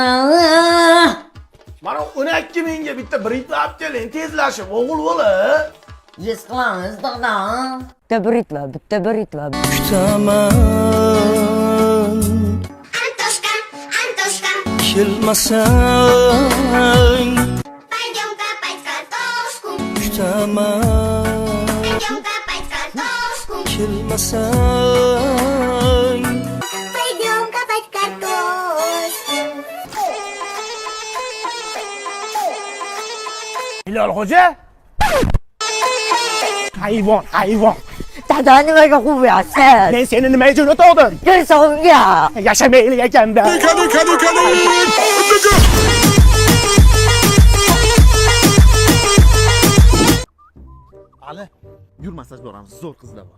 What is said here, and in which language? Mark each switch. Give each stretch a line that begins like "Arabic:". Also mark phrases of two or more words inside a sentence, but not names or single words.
Uzbek: Mana 12 mingga bitta britva olib keling, tezlashib, o'g'il bola. Yes qilamiz dada. Bitta britva. Kutaman Antoshka kelmasang,
Russian: Пойдем копать картошку
Uzbek: kutaman
Russian: Пойдем копать картошку
Uzbek: kelmasang.
Russian: Пойдем копать картошку
Uzbek: Hilol xo'ja? Hayvon. Dada nimaga quvyapsan? Men seni nimaga jo'natdim? Girsonga. Yashamaylik ekanda. Ali, yur massaj boramiz, zo'r qizlar bor.